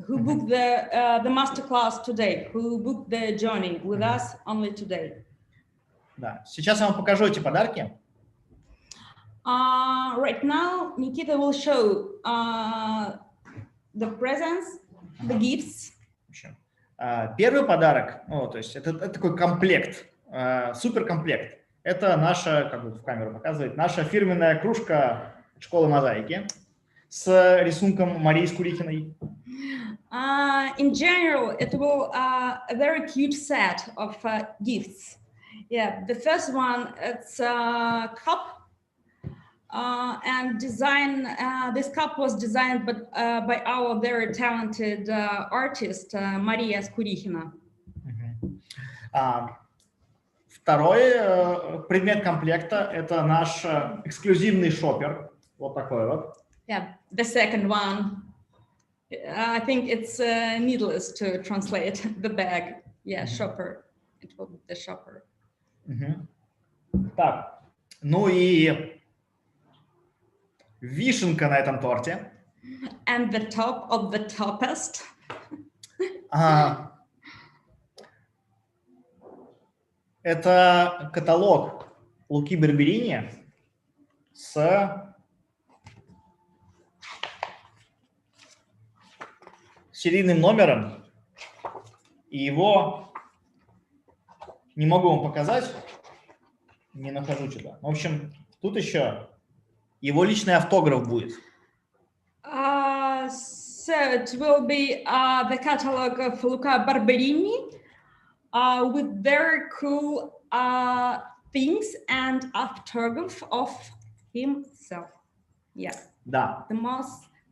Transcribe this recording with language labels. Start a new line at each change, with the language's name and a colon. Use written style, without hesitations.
English: Who booked the masterclass today? Who booked the journey with us only today?
Russian: Да. Сейчас я вам покажу эти подарки.
English: Right now, Nikita will show the presents, the gifts.
Russian: Первый подарок, то есть это такой комплект, суперкомплект. Это наша, как бы в камеру показывает, наша фирменная кружка школы мозаики с рисунком Марии Скурихиной.
English: In general, it will a very cute set of gifts. Yeah, the first one, it's a cup, and this cup was designed by our very talented artist, Maria Skurichina.
Russian: Второй предмет комплекта – это наш эксклюзивный шопер. Вот такой вот.
English: Yeah, the second one, I think it's needless to translate the bag. Yeah, shopper. It will be the shopper.
Russian: Так, ну и вишенка на этом торте.
English: And the top of the toppest.
Russian: Это каталог Луки Барберини с серийным номером. И его не могу вам показать, не нахожу что-то. В общем, тут еще его личный автограф будет.
English: So it will be the catalog of Luca Barberini with very cool things and autograph of himself. Yeah.
Russian: Да.
English: The most.